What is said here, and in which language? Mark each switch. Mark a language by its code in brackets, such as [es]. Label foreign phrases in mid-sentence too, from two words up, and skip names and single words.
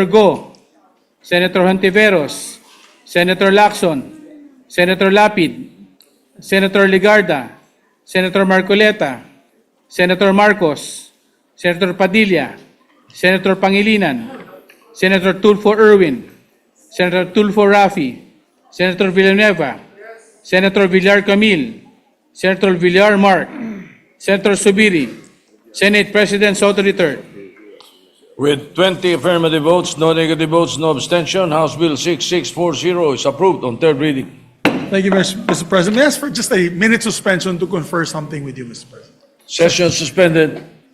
[en] Go, Senator Hontiveros, Senator Lacson, Senator Lapid, Senator Legarda, Senator Marcoleta, Senator Marcos, Senator Padilla, Senator Pangilinan, Senator Tulfo Erwin, Senator Tulfo Rafi, Senator Villanueva, Senator Villar Camille, Senator Villar Mark, Senator Subiri, Senate President Soto III. With 20 affirmative votes, no negative votes, no abstention, House Bill 6640 is approved on third reading. Thank you, Mr. President. May I ask for just a minute suspension to confer something with you, Mr. President? Session suspended.